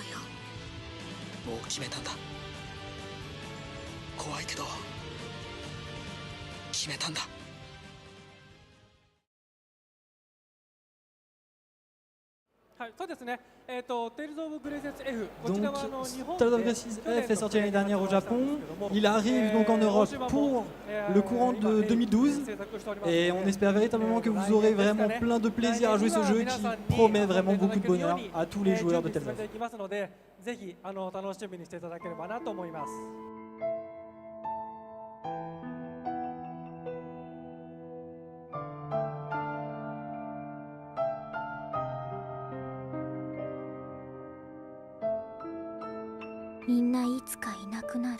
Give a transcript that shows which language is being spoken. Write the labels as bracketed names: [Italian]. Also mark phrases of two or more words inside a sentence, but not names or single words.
[Japanese] もう決めたんだ。怖いけど決めたんだ。はい、そうですね。Tales of Graces F。 [French] Donc, Tales of Graces F est sorti l'année dernière au Japon. Il arrive donc en Europe pour le courant de 2012. Et on espère véritablement que vous aurez vraiment plein de plaisir à jouer ce jeu qui promet vraiment beaucoup de bonheur à tous les joueurs de Tales of. [Japanese] ぜひ楽しみにしていただければなと思います。みんないつかいなくなる。